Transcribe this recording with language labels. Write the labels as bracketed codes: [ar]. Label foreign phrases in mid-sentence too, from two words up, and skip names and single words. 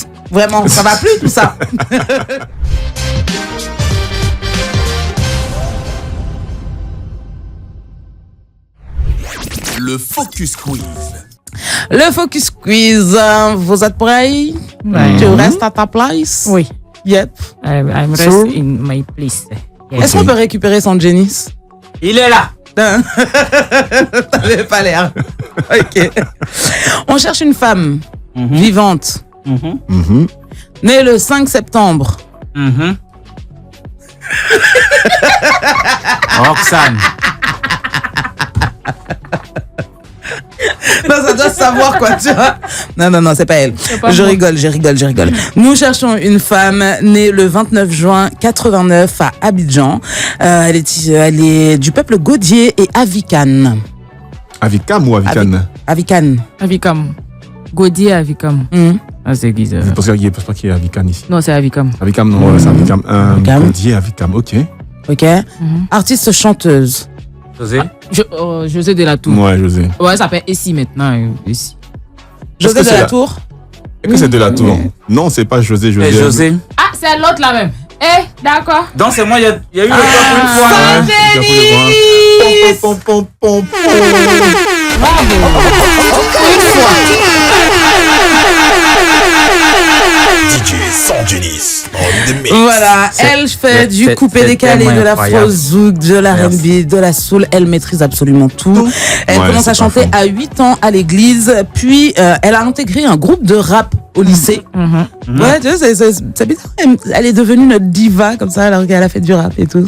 [fr] Vraiment, ça va plus tout ça. Le Focus Quiz. Le Focus Quiz. Vous êtes prêts? Tu restes à ta place? Oui. [en] Yep. I'm rest in my place. Yes. [fr] Est-ce qu'on peut récupérer son Genis? Il est là. T'avais pas l'air. Ok. On cherche une femme vivante, née le 5 septembre. Roxane. Non, ça doit se savoir quoi, tu vois. Non, c'est pas elle. Pas Je moi. rigole. Nous cherchons une femme née le 29 juin 89 à Abidjan. Elle est du peuple Godier et Avikan. Avikam ou Avikan? Avikan. Avikam. Godier Avikam. Ah, c'est qui ça? Je pense qu'il y a Avikan ici. Non, c'est Avikam. Avikam, non, ouais, c'est Avikam. Avikam. Godier, Avikam, ok. Ok. Artiste chanteuse. José. José de la Tour. Ouais, José. Ouais, ça s'appelle Essie maintenant. Essie. José que de c'est la la- Tour. Est-ce que c'est de la tour? Non, c'est pas José. Et José. Ah, c'est l'autre là même. D'accord. Donc c'est moi, il y a eu le temps pour une fois. Ouais, pom, pom, pom, pom. [en] DJ Sangenis on the mix. [fr] Voilà, elle fait du coupé décalé, de la incroyable. fausse zouk, de la R&B, de la soul. Elle maîtrise absolument tout. Elle Ouais, commence c'est à chanter pas faux. à 8 ans à l'église. Puis, elle a intégré un groupe de rap au lycée. Ouais, tu vois, c'est bizarre. Elle est devenue notre diva comme ça, alors qu'elle a fait du rap et tout.